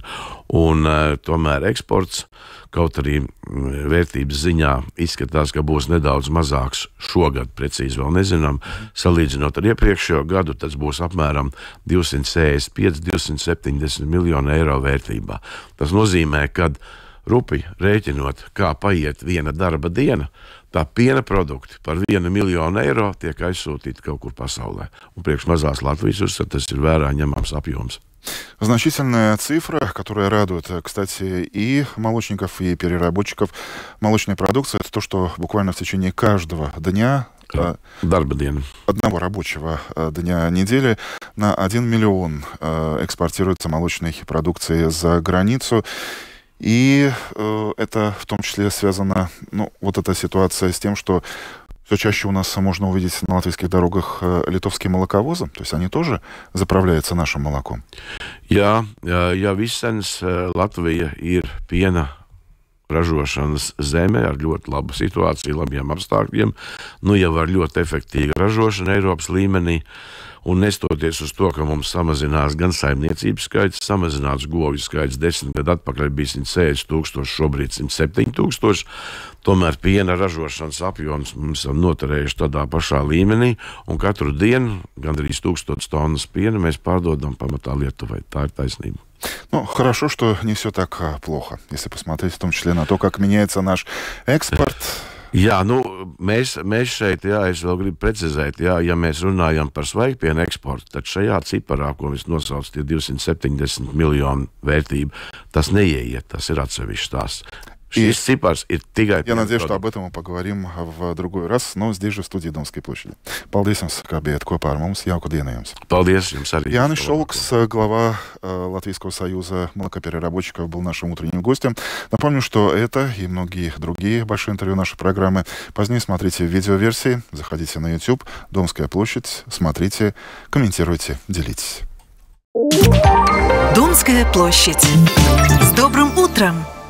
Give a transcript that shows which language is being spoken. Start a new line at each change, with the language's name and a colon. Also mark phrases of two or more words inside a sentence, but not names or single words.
Latvian: Un tomēr eksports, kaut arī vērtības ziņā izskatās, ka būs nedaudz mazāks šogad, precīzi vēl nezinām, salīdzinot ar iepriekšējo gadu, tas būs apmēram 265–270 miljonu eiro vērtībā. Tas nozīmē, ka rupi rēķinot, kā paiet viena darba diena, tā piena produkti par 1 miljonu eiro tiek aizsūtīti kaut kur pasaulē. Un priekš mazās Latvijas tas ir vērā ņemams apjoms.
Russian: Значительная цифра, которая радует, кстати, и молочников, и переработчиков молочной продукции, это то, что буквально в течение каждого дня, одного рабочего дня недели, на 1 миллион экспортируется молочной продукции за границу. И это в том числе связано, вот эта ситуация с тем, что все чаще у нас можно увидеть на латвийских дорогах литовские молоковозы, то есть они тоже заправляются нашим молоком.
Latvian: Jā, Visens Latvija ir piena ražošanas zeme ar ļoti labu situāciju, labiem apstākļiem, jau ar ļoti efektīvu ražošanu Eiropas līmenī. Un nestoties uz to, ka mums samazinās gan saimniecības skaits, samazināts govju skaits, 10 gadu atpakaļ bija 160,000, šobrīd 107,000, tomēr piena ražošanas apjoms mums ir noturējuši tādā pašā līmenī, un katru dienu gandrīz 1000 tonnas piena mēs pārdodam pamatā Lietuvai. Tā ir taisnība.
Russian: Хорошо, что не все так плохо, если посмотреть в том числе на то, как меняется наш экспорт.
Latvian: Jā, mēs šeit, es vēl gribu precizēt, ja mēs runājam par svaigpienu eksportu, tad šajā ciparā, ko es nosaucu, tie 270 miljonu vērtība, tas neieiet, tas ir atsevišķs tās. Šis cipars ir tikai...
Russian: Я надеюсь, что об этом мы поговорим в другой раз, но здесь же в студии Домской площади.
Latvian: Paldies jums, ka bijāt kopā ar mums. Jauku dienu jums. Paldies jums arī. Jānis Šolks,
Russian: глава Латвийского союза молокопереработчиков, был нашим утренним гостем. Напомню, что это и многие другие большие интервью нашей программы позднее смотрите в видеоверсии. Заходите на YouTube, Домская площадь, смотрите, комментируйте, делитесь. Домская площадь. С добрым утром!